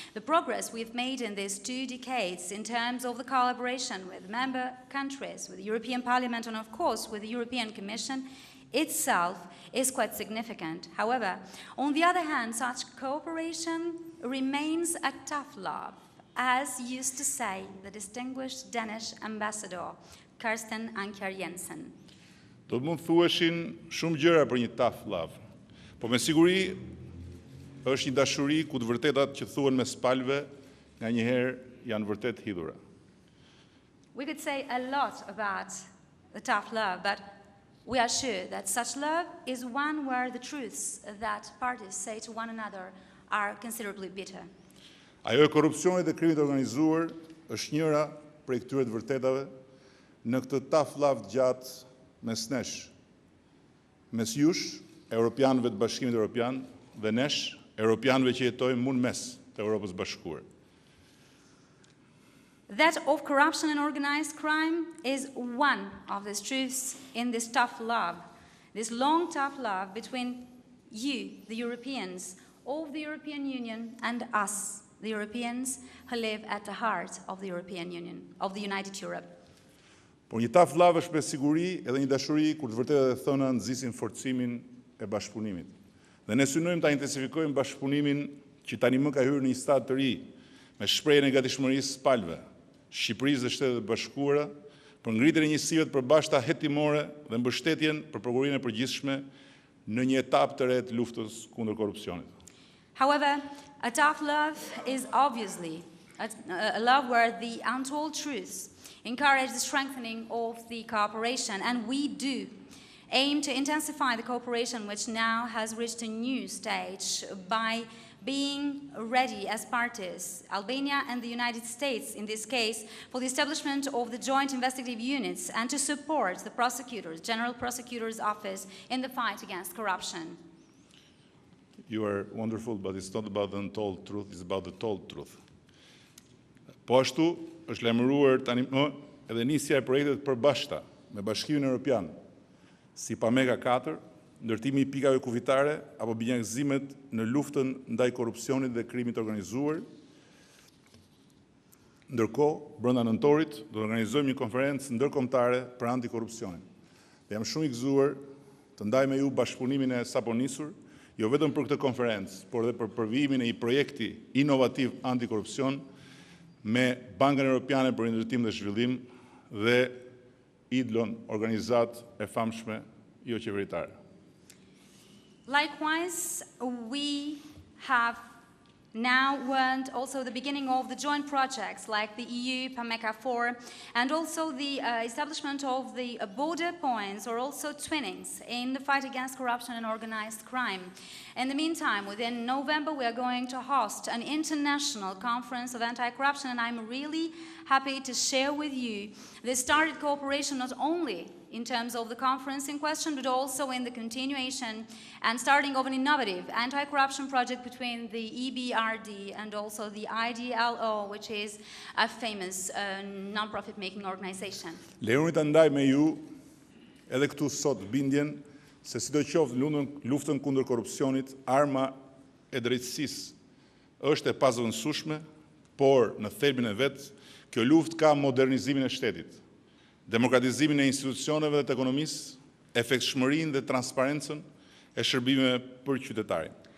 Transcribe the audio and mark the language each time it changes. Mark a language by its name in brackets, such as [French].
[English] The progress we've made in these 2 decades in terms of the collaboration with member countries, with the European Parliament, and of course with the European Commission itself is quite significant. However, on the other hand, such cooperation remains a tough love, as used to say the distinguished Danish ambassador, Karsten Anker Jensen. [Albanian] Do të mund thueshin shumë gjëra për një tough love, po me siguri është një dashuri ku të vërtetat që thuhen mes palëve nga njëherë janë vërtet hidhura. [English] We could say a lot about the tough love, but we are sure that such love is one where the truths that parties say to one another are considerably bitter. [Albanian] Ajo e korrupsionit dhe krimit organizuar është njëra prej këtyre të vërtetave në këtë tough love gjatë mes nesh, mes jush, europianëve të Bashkimit Evropian dhe nesh, europianëve që jetojmë mund mes të Europës Bashkuar. [English] That of corruption and organized crime is one of the truths in this tough love, this long tough love between you, the Europeans, of the European Union, and us, the Europeans who live at the heart of the European Union, of the United Europe. [Albanian] Por një tough love është me siguri edhe një dashuri kur të vërtetë e thëna nxisin forcimin e bashkëpunimit. Dhe ne synojmë ta intensifikojmë bashkëpunimin që tani më ka hyrë në një stad të ri, me shprehjen e gatishmërisë së palëve, Shqipërisë dhe Shtetet e Bashkuara, për ngritjen e njësive të përbashkëta hetimore dhe mbështetjen për prokurorinë e përgjithshme në një etapë të re të luftës kundër korrupsionit. [English] However, a tough love is obviously a love where the untold truths encourage the strengthening of the cooperation, and we do aim to intensify the cooperation, which now has reached a new stage by being ready as parties, Albania and the United States in this case, for the establishment of the joint investigative units and to support the prosecutors, General Prosecutor's Office in the fight against corruption. You are wonderful, but it's not about the untold truth, it's about the told truth. [Albanian] Po ashtu, është lajmëruar tani më edhe nisja e projektet përbashkëta me Bashkimin Evropian, si Pamega 4, ndërtimi I pikave kufitare apo binjakëzimet në luftën ndaj korrupsionit dhe krimit organizuar. Ndërkohë, brenda nëntorit do të organizojmë një konferencë ndërkombëtare për antikorrupsionin. Dhe jam shumë I gëzuar të ndaj me ju bashkëpunimin e sapo nisur, jo vetëm për këtë konferencë, por edhe për përvijimin e një projekti inovativ antikorrupsion me Bankën Europiane për Ndërtim dhe Zhvillim dhe IDLON, organizatë e famshme jo qeveritare. [English] Likewise, we have now learned also the beginning of the joint projects like the EU, PAMECA 4, and also the establishment of the border points or also twinnings in the fight against corruption and organized crime. In the meantime, within November, we are going to host an international conference of anti-corruption, and I'm really happy to share with you the started cooperation not only in terms of the conference in question, but also in the continuation and starting of an innovative anti-corruption project between the EBRD and also the IDLO, which is a famous non-profit making organization. [Albanian] Leoni ta ndaj me ju edhe këtu sot bindjen se sidoqoftë luftën kundër korrupsionit, arma e drejtësisë është e pazëvendësueshme, por në thelbin e vet, kjo luftë ka modernizimin e shtetit, demokratizimin e institucioneve dhe të ekonomisë, efektshmërinë dhe transparencën e shërbimeve për qytetarin.